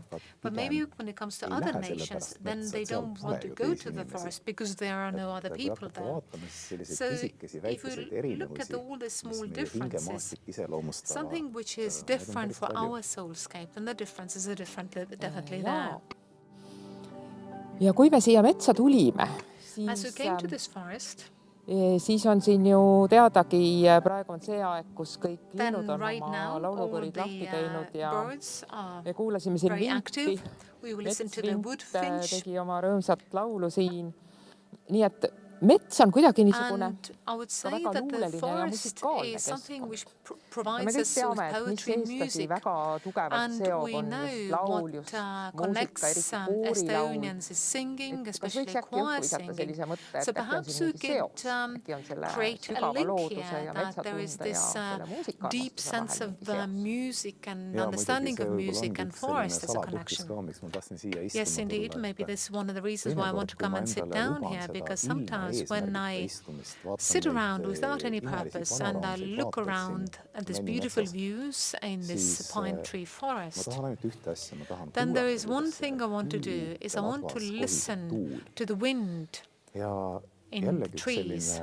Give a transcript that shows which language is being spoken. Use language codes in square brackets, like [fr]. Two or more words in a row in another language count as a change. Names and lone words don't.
[en] But maybe when it comes to other nations, then they don't want to go to the forest because there are no other people there. So if we look at all the small differences, something which is different for our soulscape, then the differences are definitely there. [et] Ja kui me siia metsa tulime, [en] As we came to this forest, [et] siis on siin ju teadagi, praegu on see aeg, kus kõik linnud on oma laulukõrid lahti teinud ja kuulasime siin vinti. Metsvint tegi oma rõõmsat laulu siin. Nii et mets on kuidagi niisugune väga luuleline ja musikaalne keskkond. Ja me kõik teame, et mis eestlasi väga tugevat seob on just laul, just muusika, eriti koorilaul. Et kas võiks äkki õhku visata sellise mõtte, et äkki on siin mingi seos, äkki on selle sügava looduse ja metsatunde ja selle muusikaarmastuse vahel. [en] Yes, indeed. Maybe this is one of the reasons why I want to come and sit down here, because sometimes when I sit around without any purpose and I look around at these beautiful views in this pine tree forest, then there is one thing I want to do, is I want to listen to the wind in the trees.